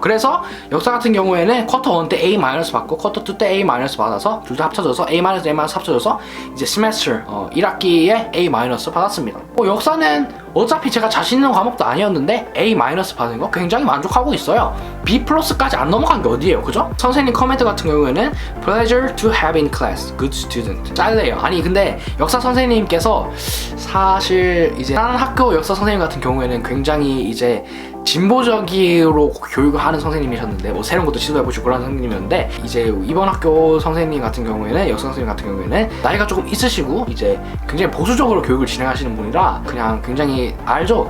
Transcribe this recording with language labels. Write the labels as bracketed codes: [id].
[ko] 그래서 역사 같은 경우에는 쿼터 1 때 A- 받고 쿼터 2 때 A- 받아서 둘 다 합쳐져서 A- 합쳐져서 이제 세메스터 1학기에 A- 받았습니다. 역사는 어차피 제가 자신 있는 과목도 아니었는데 A- 받은 거 굉장히 만족하고 있어요. B+까지 안 넘어간 게 어디예요, 그죠? 선생님 코멘트 같은 경우에는 [en] Pleasure to have in class, good student. [ko] 짤래요. 아니 근데 역사 선생님께서 사실 이제 다른 학교 역사 선생님 같은 경우에는 굉장히 이제 진보적으로 교육을 하는 선생님이셨는데 뭐 새로운 것도 시도해보시고 그런 선생님이었는데 이제 이번 학교 선생님 같은 경우에는 역사 선생님 같은 경우에는 나이가 조금 있으시고 이제 굉장히 보수적으로 교육을 진행하시는 분이라 그냥 굉장히 알죠?